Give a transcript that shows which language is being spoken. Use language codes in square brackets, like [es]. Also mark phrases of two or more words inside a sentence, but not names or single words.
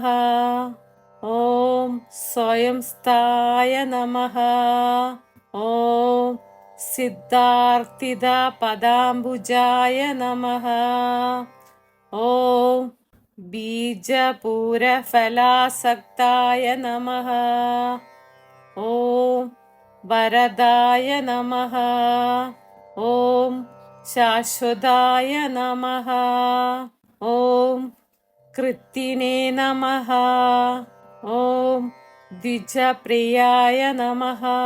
[sa] ഓം സ്വയംസ്ഥായ നമഃ. ഓം സിദ്ധാർത്ഥിത പദാംബുജായ നമഃ. ഓം ബീജപൂരഫലാസക്തായ നമഃ. ഓം वरदाय नमः। ॐ शाश्वताय नमः। ॐ कृत्तिने नमः। ॐ द्विजप्रियाय नमः।